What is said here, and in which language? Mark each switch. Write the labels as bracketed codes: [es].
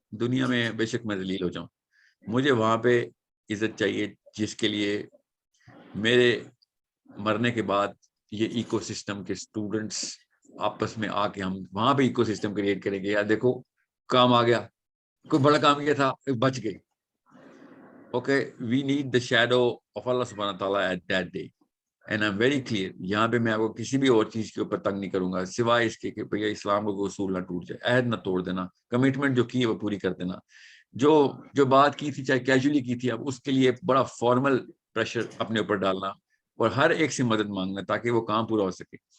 [ur] دنیا میں بے شک میں ذلیل ہو جاؤں، مجھے وہاں پہ عزت چاہیے جس کے لیے میرے مرنے کے بعد یہ ایکو سسٹم کے اسٹوڈنٹس آپس میں آ کے ہم وہاں پہ ایکو سسٹم کریٹ کریں گے. یار دیکھو کام آ گیا، کوئی بڑا کام کیا تھا، بچ گئے. [en] Okay, we need the shadow of Allah subhanahu wa ta'ala at that day. And I'm very clear, [ur] یہاں پہ میں آپ کو کسی بھی اور چیز کے اوپر تنگ نہیں کروں گا سوائے اس کے کہ بھیا اسلام کو اصول نہ ٹوٹ جائے، عہد نہ توڑ دینا، کمٹمنٹ جو کی ہے وہ پوری کر دینا. جو بات کی تھی چاہے کیجولی کی تھی، اب اس کے لیے بڑا فارمل پریشر اپنے اوپر ڈالنا اور ہر ایک سے مدد مانگنا تاکہ وہ کام پورا ہو سکے.